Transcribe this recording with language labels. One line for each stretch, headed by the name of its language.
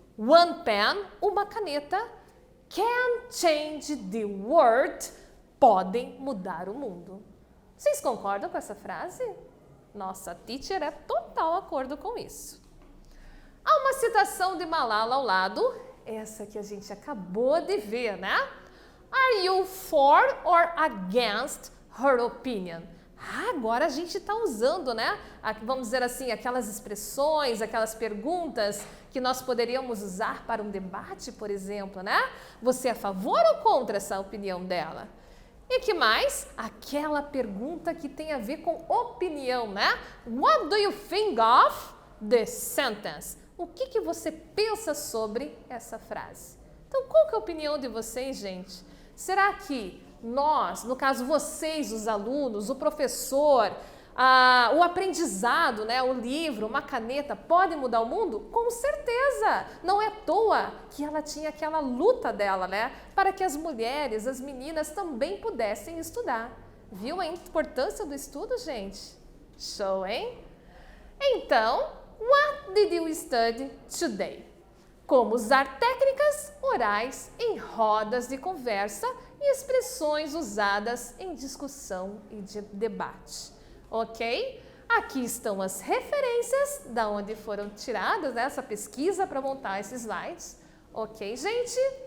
English: One pen,
Portuguese: uma caneta.
English: Can change the world,
Portuguese: podem mudar o mundo. Vocês concordam com essa frase? Nossa, teacher é total acordo com isso. Há uma citação de Malala ao lado, essa que a gente acabou de ver, né?
English: Are you for or against her opinion?
Portuguese: Agora a gente está usando, né? Vamos dizer assim, aquelas expressões, aquelas perguntas que nós poderíamos usar para um debate, por exemplo, né? Você é a favor ou contra essa opinião dela? E que mais? Aquela pergunta que tem a ver com opinião, né?
English: What do you think of the sentence?
Portuguese: O que você pensa sobre essa frase? Então, qual que é a opinião de vocês, gente? Será que nós, no caso vocês, os alunos, o professor, o aprendizado, né, o livro, uma caneta, pode mudar o mundo? Com certeza! Não é à toa que ela tinha aquela luta dela, né, para que as mulheres, as meninas também pudessem estudar. Viu a importância do estudo, gente? Show, hein?
English: Então, what did you study today?
Portuguese: Como usar técnicas orais em rodas de conversa e expressões usadas em discussão e de debate. Ok? Aqui estão as referências da onde foram tiradas essa pesquisa para montar esses slides. Ok, gente?